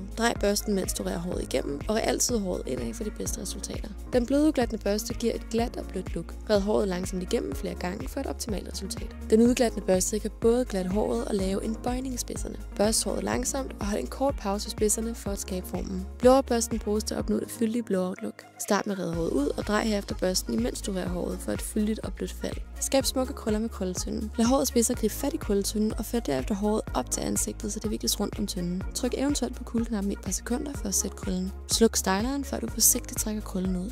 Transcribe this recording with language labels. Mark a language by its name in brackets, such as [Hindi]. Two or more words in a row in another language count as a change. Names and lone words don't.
[Danish] Drej børsten, mens du rører håret igennem, og rør altid håret indad for de bedste resultater. Den blødudglattende børste giver et glat og blødt look. Red håret langsomt igennem flere gange for et optimalt resultat. Den udglattende børste kan både glatte håret og lave en bøjning i spidserne. Børst håret langsomt og hold en kort pause i spidserne for at skabe formen. Blowerbørsten bruges til at opnå det fyldige [English] blowout look. [Danish] Start med at rede håret ud og drej herefter børsten, imens du rører håret for et fyldigt og blødt fald. Skab smukke krøller med krølletønden. Lad hårets spidser gribe fat i krølletønden og før derefter håret op til ansigtet, så det vikles rundt om tønden. Tryk eventuelt på kuldeknappen i et par sekunder for at sætte krøllen. Sluk styleren, før du forsigtigt trækker krøllen ud.